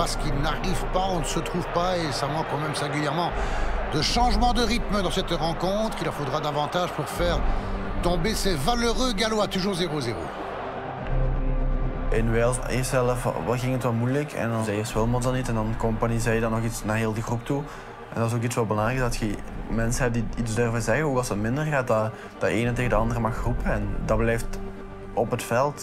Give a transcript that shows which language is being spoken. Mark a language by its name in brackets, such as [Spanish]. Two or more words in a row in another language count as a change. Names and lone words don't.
[French] passes qui n'arrivent pas, on ne se trouve pas et ça manque quand même singulièrement de changement de rythme dans cette rencontre qu'il leur faudra davantage pour faire tomber ces valeureux Gallois, toujours 0-0. [Dutch] In Wales, eerst zelf ging het wat moeilijk en dan zei eerst Wilmots dan niet en dan Kompany zei dan nog iets naar heel die groep toe. En dat is ook iets wat belangrijk is, dat je mensen hebt die iets durven zeggen, ook als het minder gaat, dat de ene tegen de andere mag roepen en dat blijft op het veld.